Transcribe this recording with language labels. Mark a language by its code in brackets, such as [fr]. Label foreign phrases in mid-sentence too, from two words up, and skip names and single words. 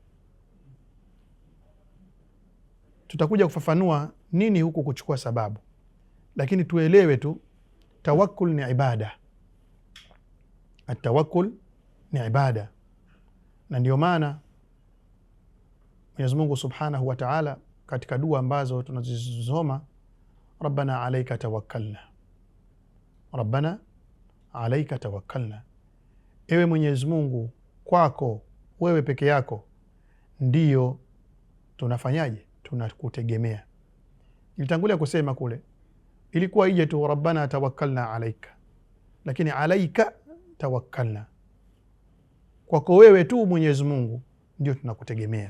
[sw] Tutakuja kufafanua nini huku kuchukua sababu, lakini tuelewe tu tawakkul ni ibada. At-tawakkul ni ibada, na ndio maana Mwenyezi Mungu [ar] سبحانه وتعالى [sw] katika dua ambazo tunazisoma, [ar] ربنا عليك توكلنا ربنا عليك توكلنا, [sw] ewe Mwenyezi Mungu, kwako wewe peke yako ndiyo tunafanyaje, tunakutegemea. Nilitangulia kusema kule ilikuwa ije tu [ar] ربنا توكلنا عليك, [sw] lakini [ar] عليك توكلنا, [sw] kwako wewe tu Mwenyezi Mungu ndio tunakutegemea.